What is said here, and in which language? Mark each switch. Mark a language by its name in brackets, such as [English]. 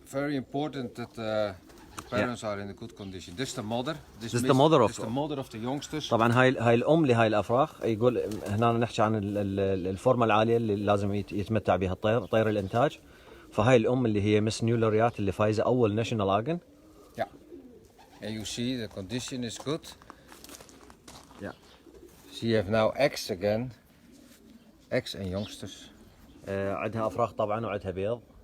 [English] Very important that the parents are in a good condition. This is the mother. This is the mother of the youngsters. [Arabic] طبعا هاي الام لهاي الافراخ. يقول هنا نحكي عن الفورمه العاليه اللي لازم يتمتع بها الطير، طير الانتاج. فهاي الام اللي هي مس نيو لوريات اللي فايزه اول ناشونال اجن. [English] Yeah. And you see the condition is good. Yeah. She have now eggs again. Eggs and youngsters. [Arabic] عندها افراخ طبعا وعندها بيض.